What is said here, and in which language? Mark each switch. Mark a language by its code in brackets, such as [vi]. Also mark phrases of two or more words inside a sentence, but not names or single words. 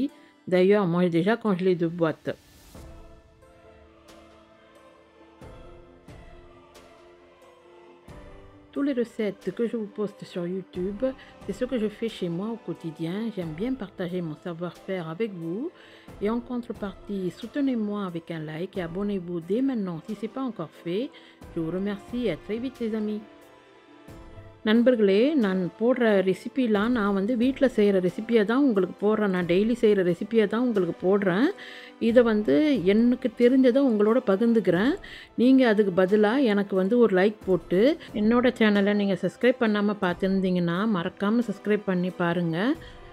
[fr] D'ailleurs, moi j'ai déjà congelé 2 boîtes. Toutes les recettes que je vous poste sur YouTube, c'est ce que je fais chez moi au quotidien. J'aime bien partager mon savoir-faire avec vous. Et en contrepartie, soutenez-moi avec un like et abonnez-vous dès maintenant si ce n'est pas encore fait. Je vous remercie et à très vite les amis. [ta] நண்பர்களே, நான் போடுற ரெசிபிலாம் நான் வந்து வீட்ல செய்ற ரெசிப்பிய தான் உங்களுக்கு போடுறேன். நான் டெய்லி செய்ற ரெசிப்பிய தான் உங்களுக்கு போடுறேன். இத வந்து எனக்கு தெரிஞ்சத உங்களோட பகிர்ந்துக்கிறேன். நீங்க அதுக்கு பதிலா எனக்கு வந்து ஒரு லைக் போட்டு, என்னோட சேனல நீங்க சப்ஸ்கிரைப் பண்ணாம பார்த்துருந்தீங்கன்னா, மறக்காம சப்ஸ்கிரைப் பண்ணி பாருங்க.